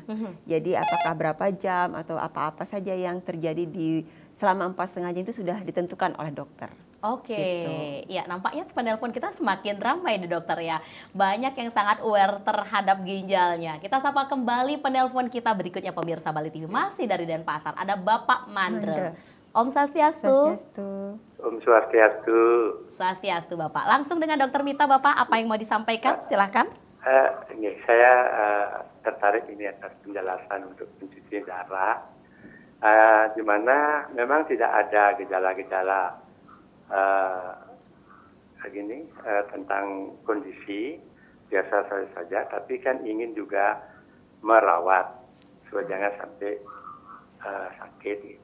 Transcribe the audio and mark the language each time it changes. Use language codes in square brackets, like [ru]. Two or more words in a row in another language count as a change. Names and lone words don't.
[id] Jadi apakah berapa jam atau apa-apa saja yang terjadi di selama 4,5 jam itu sudah ditentukan oleh dokter. Oke, gitu. Ya nampaknya penelpon kita semakin ramai nih dokter ya. Banyak yang sangat aware terhadap ginjalnya. Kita sapa kembali penelpon kita berikutnya pemirsa Bali TV, masih dari Denpasar. Ada Bapak Mandre. Om Swastiastu. Swastiastu. Om Swastiastu. Swastiastu Bapak. Langsung dengan Dokter Mita Bapak, apa yang mau disampaikan? Silakan. Saya tertarik ini atas penjelasan untuk pencucian darah. Di mana memang tidak ada gejala-gejala tentang kondisi biasa saja, tapi kan ingin juga merawat supaya jangan sampai sakit.